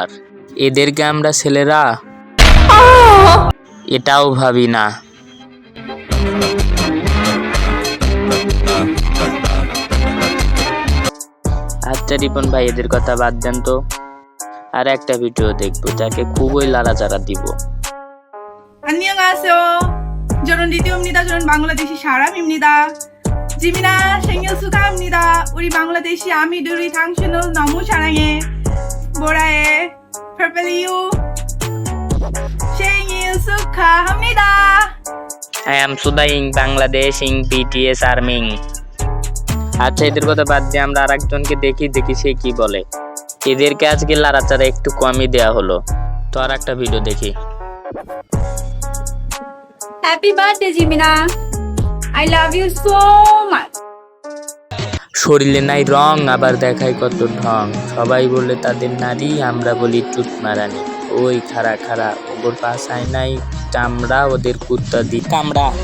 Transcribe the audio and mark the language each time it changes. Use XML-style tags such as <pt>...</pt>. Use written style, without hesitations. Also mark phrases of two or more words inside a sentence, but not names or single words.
<bn>এদেরকে আমরা ছেলেরা এটাও ভাবি না। আচ্ছা রিপন ভাই, এদের কথা বাদ দেন তো, আর একটা ভিডিও দেখবো যাকে খুবই লাড়াচাড়া দিব।</bn> <ko>안녕하세요. 저는 리디오입니다. 저는 방글라데시 사람입니다. 지민아 생일 축하합니다. 우리 방글라데시 아미들이 당신을 너무 사랑해. 뭐라해? 퍼플리유 생일 축하합니다.</ko> <en>I am Sudaing Bangladesh in BTS Army.</en> <bn>আচ্ছা, এদের কথা বাদ দিয়ে আমরা আর একজনকে দেখি সে কি বলে। এদেরকে আজকে লাড়াচাড়া একটু কমই দেওয়া হলো। তো আর একটা ভিডিও দেখি।</bn> <en>Happy birthday জিমিনা. I love you so much.</en> <bn>শরীরে নাই রং, আবার দেখায় কত ঢং। সবাই বলে তাদের নারী, আমরা বলি চুট মারানি। ওই খাড়া খাড়া, ওপর পাশায় নাই চামড়া, ওদের কুত্তা দি কামড়া।</bn>